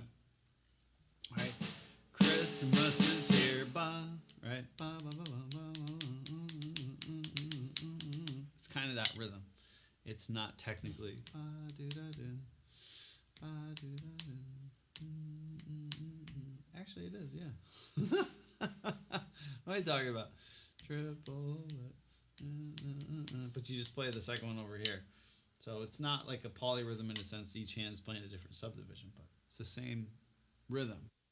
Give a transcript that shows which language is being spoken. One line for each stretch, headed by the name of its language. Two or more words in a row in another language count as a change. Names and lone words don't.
English: Right? Christmas is here, ba. Right? Ba, ba, ba, ba, ba, it's kind of that rhythm. It's not technically. Ba, do, da, do. Ba, do, da, do. Actually, it is. Yeah. What are you talking about? Triple. But you just play the second one over here. So it's not like a polyrhythm in a sense. Each hand's playing a different subdivision, but it's the same rhythm.